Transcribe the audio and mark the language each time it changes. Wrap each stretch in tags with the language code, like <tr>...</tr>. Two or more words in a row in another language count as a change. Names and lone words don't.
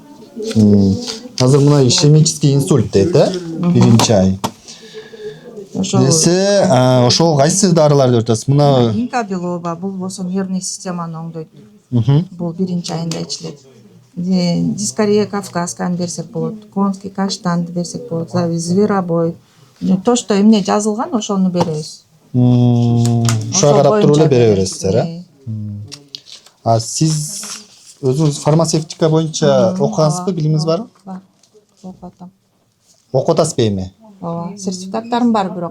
<ky>Азыр мына</ky> <ru>ишемический инсульт</ru> <ky>дейт, биринчи ай. Десе, ошол кайсы дарылар деп атасыз? Мына Инкабилоба, бул болсо нервный системаны оңдойт. Бул биринчи айында ичилет. Дискария кавказканы берсек болот, конский каштанды берсек болот, зверобой.</ky> <ru>То, что</ru> <ky>эмне жазылган, ошону беребиз. Ошого карап туруп эле бере бересиздер, Сиз өзүңүз фармацевтика боюнча окугансызбы, билимиңиз барбы? Бар. Окуп атам. Окуп атасызбы эми? Ооба, сертификаттарым бар, бирок</ky>